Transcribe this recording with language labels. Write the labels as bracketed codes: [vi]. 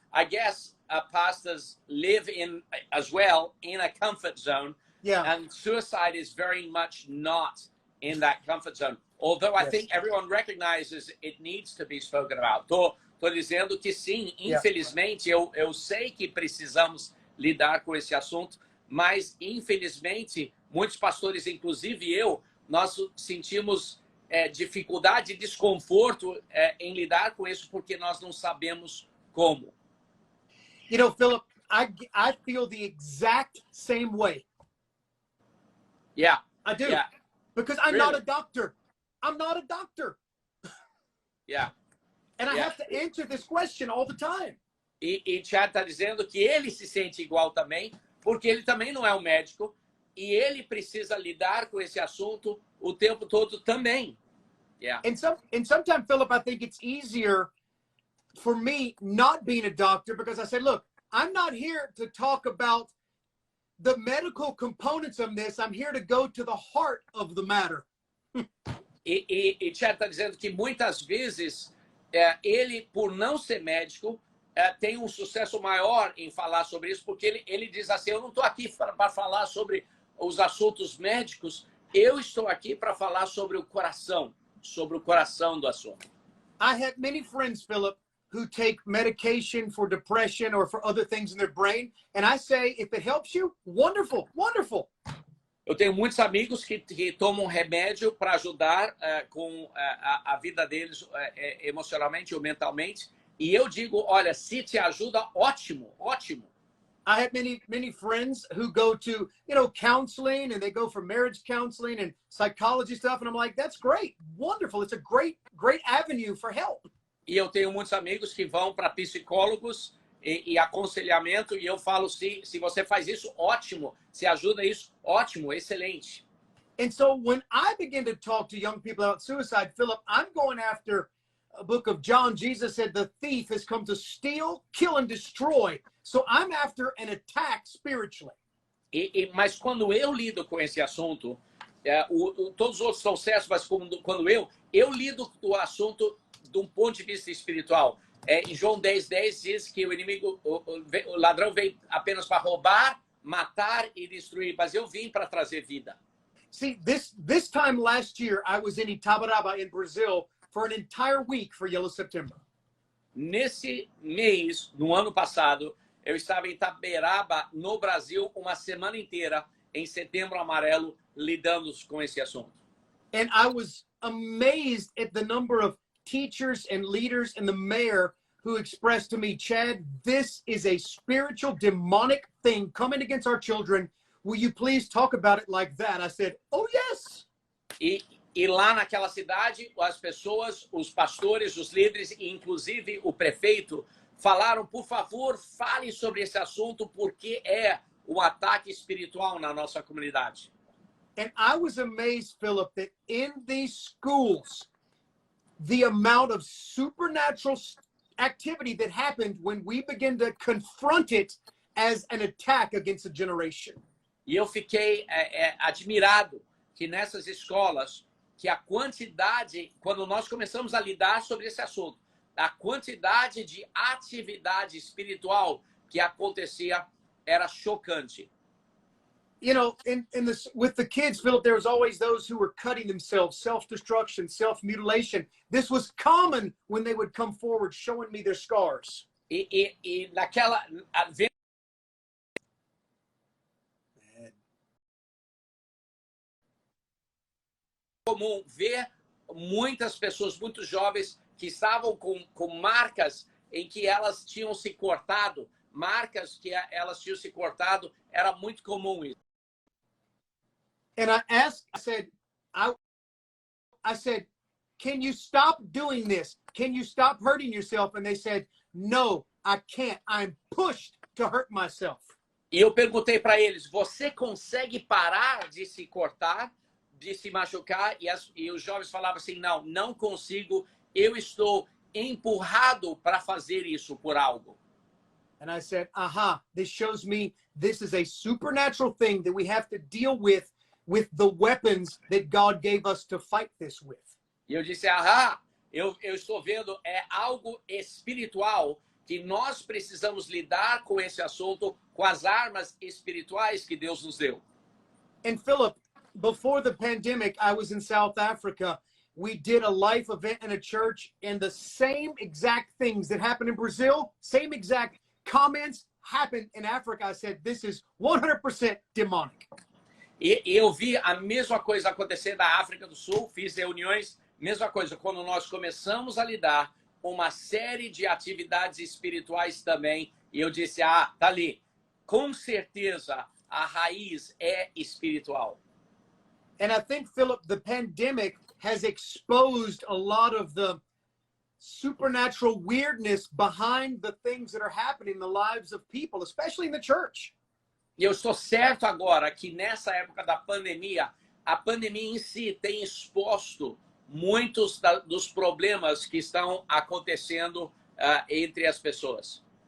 [en] I guess pastors live as well in a comfort zone. Yeah. And suicide is very much not in that comfort zone. Although I think everyone recognizes it needs to be spoken about. [pt] Tô dizendo que sim, infelizmente, eu sei que precisamos lidar com esse assunto, mas infelizmente, muitos pastores, inclusive eu, nós sentimos dificuldade e desconforto em lidar com isso porque nós não sabemos como. [en] You know, Philip, I feel the exact same way. Yeah. I do. Yeah. Because I'm Really? not a doctor. I'm not a doctor. Yeah. And I have to answer this question all the time. [pt] E Chad está dizendo que ele se sente igual também, porque ele também não é um médico e ele precisa lidar com esse assunto o tempo todo também. [en] Yeah. And sometimes, Philip, I think it's easier for me not being a doctor because I said, look, I'm not here to talk about the medical components of this. I'm here to go to the heart of the matter. [pt] E Chad está dizendo que muitas vezes ele, por não ser médico, tem um sucesso maior em falar sobre isso, porque ele diz assim, eu não estou aqui para falar sobre os assuntos médicos, eu estou aqui para falar sobre o coração do assunto. [en] I have many friends, Philip, who take medication for depression or for other things in their brain. And I say, if it helps you, wonderful, wonderful. [pt] Eu tenho muitos amigos que tomam remédio para ajudar com a vida deles emocionalmente ou mentalmente. E eu digo, olha, se te ajuda, ótimo, ótimo. [en] I have many friends who go to, counseling, and they go for marriage counseling and psychology stuff. And I'm like, that's great, wonderful. It's a great avenue for help. [pt] E eu tenho muitos amigos que vão para psicólogos e aconselhamento, e eu falo, se você faz isso, ótimo. Se ajuda isso, ótimo, excelente. [en] And so when I begin to talk to young people about suicide, Philip, I'm going after a book of John. Jesus said the thief has come to steal, kill, and destroy. So I'm after an attack spiritually. [pt] Mas quando eu lido com esse assunto, todos os outros estão certos, mas quando eu lido com o assunto de um ponto de vista espiritual. Em João 10:10 diz que o inimigo, o ladrão veio apenas para roubar, matar e destruir, mas eu vim para trazer vida. [en] See, this time last year, I was in Itabaraba in Brazil for an entire week for Yellow September. [pt] Nesse mês, no ano passado, eu estava em Itaberaba, no Brasil, uma semana inteira, em Setembro Amarelo, lidando com esse assunto. [en] And I was amazed at the number of teachers and leaders and the mayor who expressed to me, Chad, this is a spiritual demonic thing coming against our children. Will you please talk about it like that? I said, oh, yes. [pt] E E lá naquela cidade, as pessoas, os pastores, os líderes e inclusive o prefeito falaram, por favor, fale sobre esse assunto porque é um ataque espiritual na nossa comunidade. [en] And I was amazed, Philip, that in these schools, the amount of supernatural activity that happened when we began to confront it as an attack against a generation. [pt] E eu fiquei admirado que nessas escolas, que a quantidade, quando nós começamos a lidar sobre esse assunto, a quantidade de atividade espiritual que acontecia era chocante. [en] You know, with the kids, Philip, there was always those who were cutting themselves, self-destruction, self-mutilation. This was common when they would come forward showing me their scars. [pt] E naquela comum ver muitas pessoas, muito jovens, que estavam com marcas em que elas tinham se cortado, marcas que elas tinham se cortado, era muito comum isso. [en] And I said, can you stop doing this? Can you stop hurting yourself? And they said, no, I can't. I'm pushed to hurt myself. [pt] E eu perguntei para eles, você consegue parar de se cortar, de se machucar? E os jovens falavam assim, não consigo, eu estou empurrado para fazer isso por algo. [en] And I said, this shows me this is a supernatural thing that we have to deal with the weapons that God gave us to fight this with. [pt] E eu disse, eu estou vendo, é algo espiritual que nós precisamos lidar com esse assunto com as armas espirituais que Deus nos deu. [en] And Philip, before the pandemic, I was in South Africa. We did a life event in a church, and the same exact things that happened in Brazil, same exact comments happened in Africa. I said, this is 100% demonic. [pt] E eu vi a mesma coisa acontecer na África do Sul, fiz reuniões, mesma coisa, quando nós começamos a lidar com uma série de atividades espirituais também, e eu disse, tá ali, com certeza a raiz é espiritual. [en] And I think, Philip, the pandemic has exposed a lot of the supernatural weirdness behind the things that are happening in the lives of people, especially in the church. [pt] E eu estou certo agora que nessa época da pandemia, a pandemia em si tem exposto muitos dos problemas que estão acontecendo entre as pessoas.